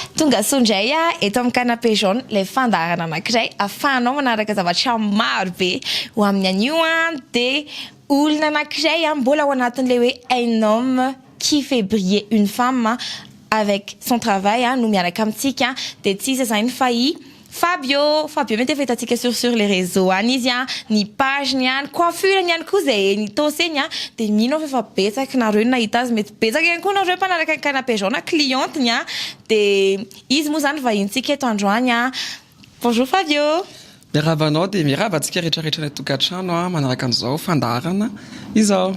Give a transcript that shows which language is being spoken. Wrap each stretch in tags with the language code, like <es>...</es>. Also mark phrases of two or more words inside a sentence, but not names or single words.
<mg>tonga sondray eto amin'ny canapé jaune le fandarana anankiray afahanao manaraka zavatra maro be ho amin'ny anio de olona anankiray mbola ao anatin'le hoe</mg> <fr>un homme qui fait briller une femme avec son travail</fr> <mg>no miaraka amintsika de tsisy zany fahy Fabio mety efa hitantsika</mg> <fr>sur les réseaux</fr> <mg>izy ny page niany coiffure niany koa zay nitoseny de mino efa betsaka nareo nahita azy mety betsaka ihany koa nareo mpanaraka ny canapé jaune cliente de izy moa zany vahintsika eto androany bonjour Fabio. Miravanao de miravantsika rehetrarehetra ny tokantrano manaraka an'izao fandarana izao.</mg>